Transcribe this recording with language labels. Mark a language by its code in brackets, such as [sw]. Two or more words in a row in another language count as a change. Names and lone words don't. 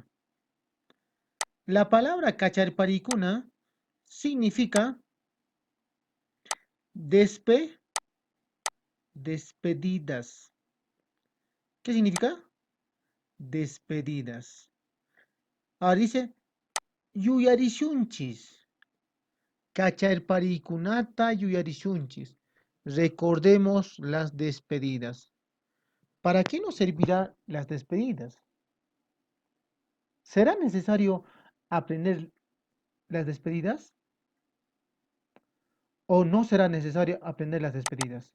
[es] La palabra cacharparikuna significa despedidas. ¿Qué significa? Despedidas. Ahora dice yuyarishunchis. [qu] Cacharparikunata yuyarishunchis. [es] Recordemos las despedidas. ¿Para qué nos servirán las despedidas? ¿Será necesario aprender las despedidas? ¿O no será necesario aprender las despedidas?